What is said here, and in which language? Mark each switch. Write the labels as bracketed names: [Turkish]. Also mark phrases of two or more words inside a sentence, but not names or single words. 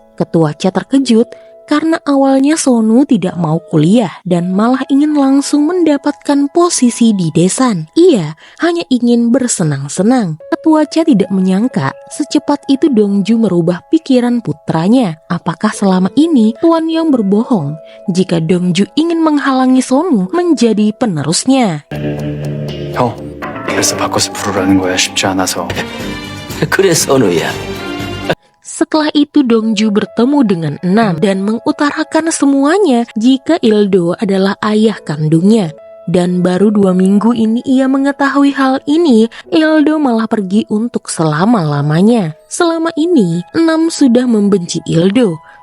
[Indonesian] Ketua Cha terkejut karena awalnya Sonu tidak mau kuliah dan malah ingin langsung mendapatkan posisi di Desan. Ia hanya ingin bersenang-senang. Ketua Cha tidak menyangka secepat itu Dongju merubah pikiran putranya. Apakah selama ini Tuan Yom berbohong jika Dongju ingin menghalangi Sonu menjadi penerusnya? [Korean] 형, 그래서 바꿔서 부르라는 거야. 쉽지 않아서. 그래 선우야. [Indonesian] Setelah itu Dongju bertemu dengan Enam dan mengutarakan semuanya jika Ildo adalah ayah kandungnya. Dan baru 2 minggu ini ia mengetahui hal ini, Ildo malah pergi untuk selama-lamanya. Selama ini, Enam sudah membenci Ildo.